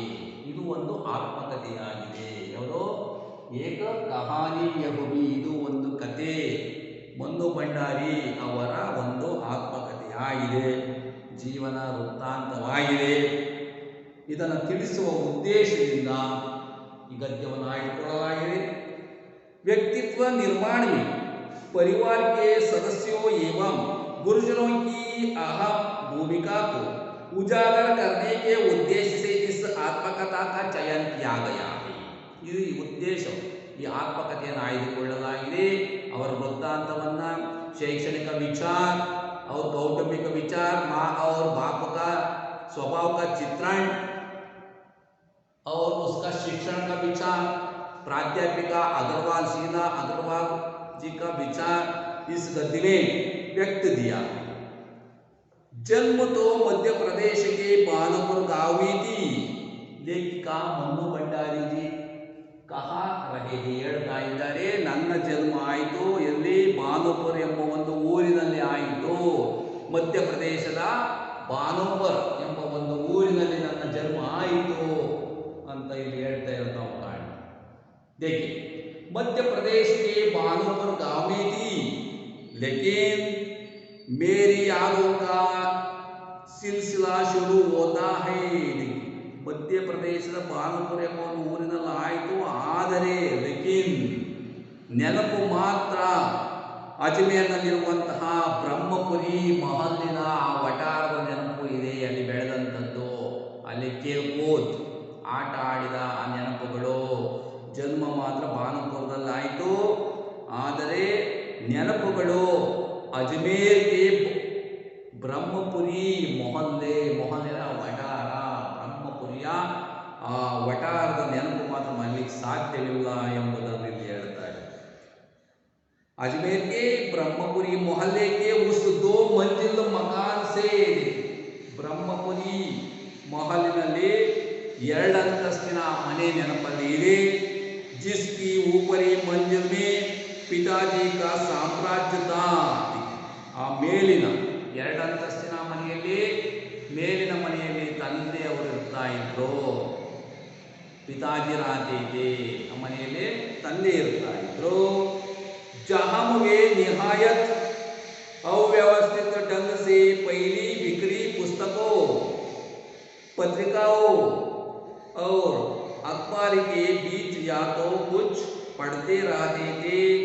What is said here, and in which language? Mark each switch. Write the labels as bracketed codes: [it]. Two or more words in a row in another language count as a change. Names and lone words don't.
[kn] ಇದು ಒಂದು ಆತ್ಮಕಥೆಯಾಗಿದೆ. ಯಾವುದು? ಏಕ ಕಹಾನಿ ಯಹುಬಿ, ಇದು ಒಂದು ಕತೆ, ಮನು ಭಂಡಾರಿ ಅವರ ಒಂದು ಆತ್ಮಕಥೆಯಾಗಿದೆ, ಜೀವನ ವೃತ್ತಾಂತವಾಗಿದೆ. ಇದನ್ನು ತಿಳಿಸುವ ಉದ್ದೇಶದಿಂದ ಈ ಗದ್ಯವನ್ನು ಆಯ್ದುಕೊಳ್ಳಲಾಗಿದೆ. [hi] व्यक्तित्व निर्माण में परिवार के सदस्यों एवं गुरुजनों की अहम भूमिका को उजागर करने के उद्देश्य से इस आत्मकथा का चयन किया गया है. [kn] ಇದು ಈ ಉದ್ದೇಶ, ಈ ಆತ್ಮಕಥೆಯನ್ನು ಆಯ್ದುಕೊಳ್ಳಲಾಗಿದೆ. ಅವರ ವೃತ್ತಾಂತವನ್ನು, ಶೈಕ್ಷಣಿಕ [hi] विचार और कौटुंबिक विचार, माँ और बाप का स्वभाव का चित्रण और उसका शिक्षण का विचार, प्राध्यापिका अग्रवाल शीला अग्रवाल जी का विचार इस गद्य में व्यक्त दिया. जन्म तो मध्य प्रदेश के बानपुर गांव में थी. लेखिका मनु भंडारी जी कहा रहे, [kn] ಹೇಳ್ತಾ ಇದ್ದಾರೆ, ನನ್ನ ಜನ್ಮ ಆಯಿತು ಎಲ್ಲಿ? ಬಾನುಪುರ್ ಎಂಬ ಒಂದು ಊರಿನಲ್ಲಿ ಆಯಿತು. ಮಧ್ಯಪ್ರದೇಶದ ಬಾನುಪುರ್ ಎಂಬ ಒಂದು ಊರಿನಲ್ಲಿ ನನ್ನ ಜನ್ಮ ಆಯಿತು ಅಂತ ಇಲ್ಲಿ ಹೇಳ್ತಾ ಇರೋದು ನಾವು ಕಾಣ. [hi] देखिए मध्य प्रदेश के बानोपुर गांव में थी, लेकिन मेरी यादों का सिलसिला शुरू होता है. [kn] ಮಧ್ಯ ಪ್ರದೇಶದ ಬಾನುಪುರ ಎಂಬ ಒಂದು ಊರಿನಲ್ಲಿ ಆಯಿತು. ಆದರೆ ಲೇಕಿನ್ ನೆನಪು ಮಾತ್ರ ಅಜ್ಮೇರ್ನಲ್ಲಿರುವಂತಹ ಬ್ರಹ್ಮಪುರಿ ಮಹಲ್ಲಿನ ಆ ವಟಾರದ ನೆನಪು ಇದೆ. ಅಲ್ಲಿ ಬೆಳೆದಂಥದ್ದು, ಅಲ್ಲಿ ಕೇಲ್ಕೂತ್ ಆಟ ಆಡಿದ ಆ ನೆನಪುಗಳು. ಜನ್ಮ ಮಾತ್ರ ಬಾನುಪುರದಲ್ಲಾಯಿತು, ಆದರೆ ನೆನಪುಗಳು ಅಜ್ಮೇರ್ಗೆ ಬ್ರಹ್ಮಪುರಿ ಮೊಹಲ್ಲಿನ ವಟಾರ, ಬ್ರಹ್ಮಪುರಿಯ ಆ ವಟಾರದ ನೆನಪು ಮಾತ್ರ ಮಾಡಲಿಕ್ಕೆ ಸಾಧ್ಯವಿಲ್ಲ ಎಂಬುದನ್ನು ಇಲ್ಲಿ ಹೇಳ್ತಾರೆ. [hi] अजमेर के ब्रह्मपुरी मोहल्ले के उस 2 मंजिल मकान से [kn] ಬ್ರಹ್ಮಪುರಿ ಮೊಹಲ್ಲಿನಲ್ಲಿ 2 ಅಂತಸ್ತಿನ ಮನೆ ನೆನಪಲ್ಲಿ ಇದೆ. [hi] जिसकी ऊपरी मंजिल में पिताजी का साम्राज्य था. [kn] ಆ ಮೇಲಿನ 2 ಅಂತಸ್ತಿನ ಮನೆಯಲ್ಲಿ, ಮೇಲಿನ ಮನೆಯಲ್ಲಿ ತಂದೆಯವರು ಇರ್ತಾ ಇದ್ರು. [hi] पिताजी रहते [kn] ಆ ಮನೆಯಲ್ಲಿ ತಂದೆ ಇರ್ತಾ ಇದ್ರು. [hi] जहाँ वे निहायत अव्यवस्थित ढंग से पहली बिक्री पुस्तकों, पत्रिकाओं और अखबार के बीच या तो कुछ पढ़ते रहते थे.